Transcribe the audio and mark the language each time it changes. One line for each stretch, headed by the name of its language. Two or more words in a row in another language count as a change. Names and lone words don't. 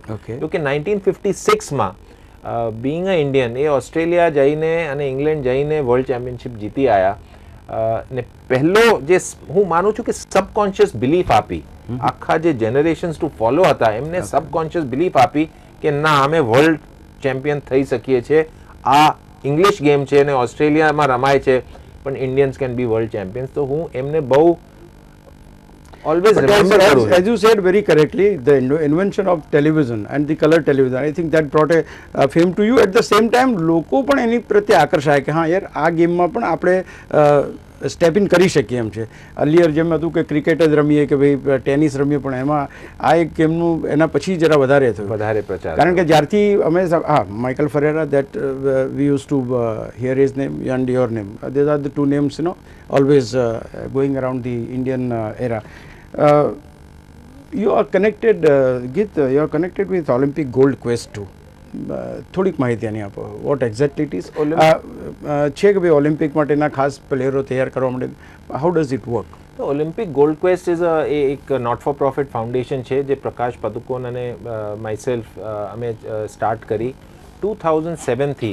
Gujarati: કે 1956માં
English: being a Indian,
Gujarati: એ ઓસ્ટ્રેલિયા જઈને અને ઇંગ્લેન્ડ જઈને
English: world championship
Gujarati: જીતી આવ્યા, ને પહેલો જે હું માનું છું કે
English: subconscious belief
Gujarati: આપી આખા જે
English: generations to follow
Gujarati: હતા એમને
English: subconscious belief
Gujarati: આપી કે ના અમે
English: world champion
Gujarati: થઈ શકીએ છીએ. આ
English: English game
Gujarati: છે અને ઓસ્ટ્રેલિયામાં રમાય છે પણ
English: Indians can be world champions.
Gujarati: તો હું એમને બહુ
English: always remember as you said very correctly, the invention of television and the color television, I think that brought a fame to you. At the same time
Gujarati: લોકો પણ એની પ્રત્યે આકર્ષાય કે હા યાર આ ગેમમાં પણ આપણે
English: step in
Gujarati: કરી શકીએ એમ છે. અર્લિયર જેમ હતું કે ક્રિકેટ જ રમીએ કે ભાઈ ટેનિસ રમીએ, પણ એમાં આ એક ગેમનું એના પછી જરા વધારે થયું, વધારે પ્રચાર. કારણ કે જ્યારથી અમે હા
English: માઇકલ ફરેરા that we use to hear his name and your name, these are the two names always going around the Indian era. You are connected, Git, you are connected with Olympic Gold Quest too.
Gujarati: થોડીક માહિતી આની આપો,
English: what exactly it is
Gujarati: છે કે ભાઈ ઓલિમ્પિક માટેના ખાસ પ્લેયરો તૈયાર કરવા માટે,
English: how does it work?
Gujarati: તો ઓલિમ્પિક ગોલ્ડ ક્વેસ્ટ ઇઝ એક
English: not for profit foundation
Gujarati: છે જે પ્રકાશ પદુકોન અને માયસેલ્ફ અમે સ્ટાર્ટ કરી 2007 થી.